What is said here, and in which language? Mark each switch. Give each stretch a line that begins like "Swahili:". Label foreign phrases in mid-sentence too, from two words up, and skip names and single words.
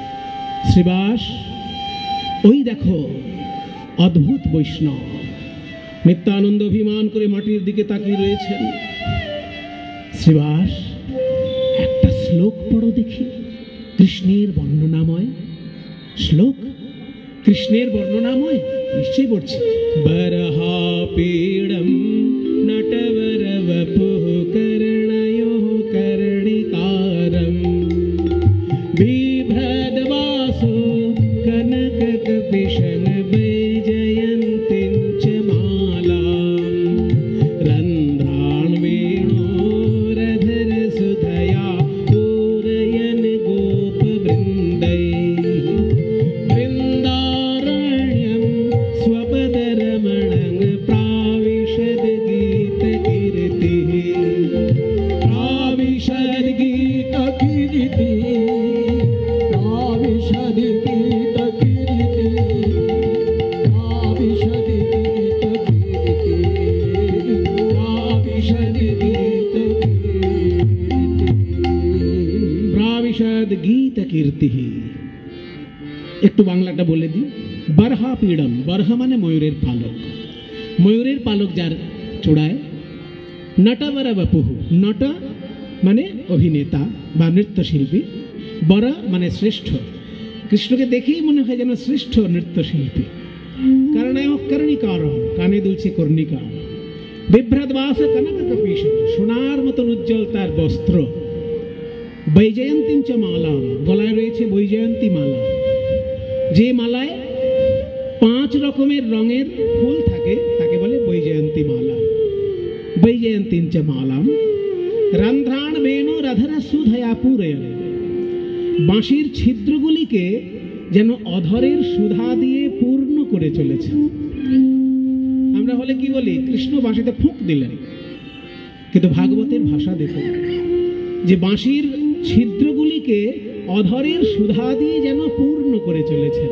Bangla: শ্রীবাস, ওই দেখো অদ্ভুত বৈষ্ণব, নিত্যানন্দ অভিমান করে মাটির দিকে তাকিয়ে রয়েছেন। শ্রীবাস, একটা শ্লোক পড়ো দেখি, কৃষ্ণের বর্ণনাময় শ্লোক। কৃষ্ণের বর্ণনাময় নিশ্চয়ই পড়ছি।
Sanskrit: বরহা পীড়ম নটবর বপুঃ করণয়োঃ করণিকারম বিভ্রদবাসো কনক কপিশন বৈজয়ন্তীং চ মালাম রন্ধ্রাণ বেণোরধর সুধয়া पूरयन् गोपवृन्दैः वृन्दारण्यं स्वपदरमणं प्राविशद् गीतकीर्तिः प्राविशद् गीतकीर्तिः प्राविशद् गीतकीर्तिः प्राविशद् गीतकीर्तिः प्राविशद् प्राविशद् गीतकीर्तिः।
Bangla: একটু বাংলাটা বলে দিই।
Sanskrit: বরহা পীড়ম,
Bangla: বরহা মানে ময়ূরের পালক। ময়ূরের পালক যার চূড়ায়,
Sanskrit: নটবর বপুঃ,
Bangla: নট মানে অভিনেতা বা নৃত্যশিল্পী, বর মানে শ্রেষ্ঠ। কৃষ্ণকে দেখেই মনে হয় যেন শ্রেষ্ঠ নৃত্যশিল্পী।
Sanskrit: করণয়োঃ করণিকারম,
Bangla: কানে দুলছে কর্ণিকা।
Sanskrit: বিভ্রদবাস কনক কপিশন,
Bangla: সোনার মতন উজ্জ্বল তার বস্ত্র।
Sanskrit: বৈজয়ন্তীং চ মালা,
Bangla: গলায় রয়েছে বৈজয়ন্তী মালা। যে মালায় 5 রকমের রঙের ফুল থাকে তাকে বলে বৈজয়ন্তী মালা।
Sanskrit: বৈজয়ন্তীং চ মালাম রন্ধ্রাণ বেণুরধর সুধয়া পূরয়ন,
Bangla: বাঁশির ছিদ্রগুলিকে যেন অধরের সুধা দিয়ে পূর্ণ করে চলেছে। আমরা হলে কি বলি, কৃষ্ণ বাঁশিতে ফুঁক দিলেন, কিন্তু ভাগবতের ভাষা দেখুন, যে বাঁশির ছিদ্রগুলিকে অধরের সুধা দিয়ে যেন পূর্ণ করে চলেছেন।